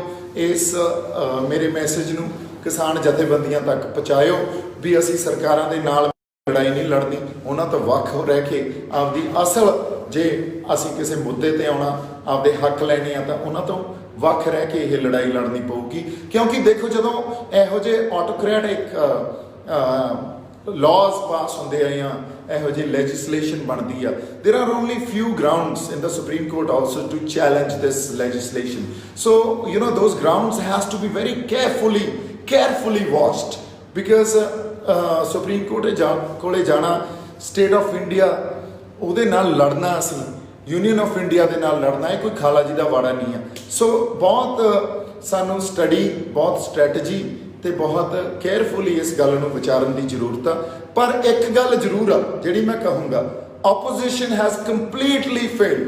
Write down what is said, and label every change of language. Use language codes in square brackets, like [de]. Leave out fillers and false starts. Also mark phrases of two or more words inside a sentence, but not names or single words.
[pa] ਇਸ ਮੇਰੇ ਮੈਸੇਜ ਨੂੰ ਕਿਸਾਨ ਜਥੇਬੰਦੀਆਂ ਤੱਕ ਪਹੁੰਚਾਇਓ ਵੀ ਅਸੀਂ ਸਰਕਾਰਾਂ ਦੇ ਨਾਲ ਲੜਾਈ ਨਹੀਂ ਲੜਨੀ, ਉਹਨਾਂ ਤੋਂ ਵੱਖ ਰਹਿ ਕੇ ਆਪਦੀ ਅਸਲ, ਜੇ ਅਸੀਂ ਕਿਸੇ ਮੁੱਦੇ ਤੇ ਆਉਣਾ, ਆਪਦੇ ਹੱਕ ਲੈਣੇ ਆ, ਤਾਂ ਉਹਨਾਂ ਤੋਂ ਵੱਖ ਰਹਿ ਕੇ ਇਹ ਲੜਾਈ ਲੜਨੀ ਪਊਗੀ। ਕਿਉਂਕਿ ਦੇਖੋ ਜਦੋਂ ਇਹੋ ਜਿਹੇ [en] autocratic laws [pa] ਪਾਸ ਹੁੰਦੇ ਆ ਜਾਂ ਇਹੋ ਜਿਹੀ legislation ਬਣਦੀ ਆ, [en] there are only few grounds in the Supreme Court also to challenge this legislation. So you know those grounds has to be very carefully watched, because Supreme Court [pa] ਕੋਲੇ ਜਾਣਾ, [en] state of India [pa] ਉਹਦੇ ਨਾਲ ਲੜਨਾ, ਅਸੀਂ ਯੂਨੀਅਨ ਆਫ ਇੰਡੀਆ ਦੇ ਨਾਲ ਲੜਨਾ, ਇਹ ਕੋਈ ਖਾਲਾ ਜੀ ਦਾ ਵਾੜਾ ਨਹੀਂ ਆ। ਸੋ ਬਹੁਤ ਸਾਨੂੰ ਸਟੱਡੀ, ਬਹੁਤ ਸਟ੍ਰੈਟਜੀ ਤੇ ਬਹੁਤ ਕੇਅਰਫੁਲੀ ਇਸ ਗੱਲ ਨੂੰ ਵਿਚਾਰਨ ਦੀ ਜ਼ਰੂਰਤ ਆ। ਪਰ ਇੱਕ ਗੱਲ ਜ਼ਰੂਰ ਆ ਜਿਹੜੀ ਮੈਂ ਕਹੂੰਗਾ, [en] opposition has completely failed.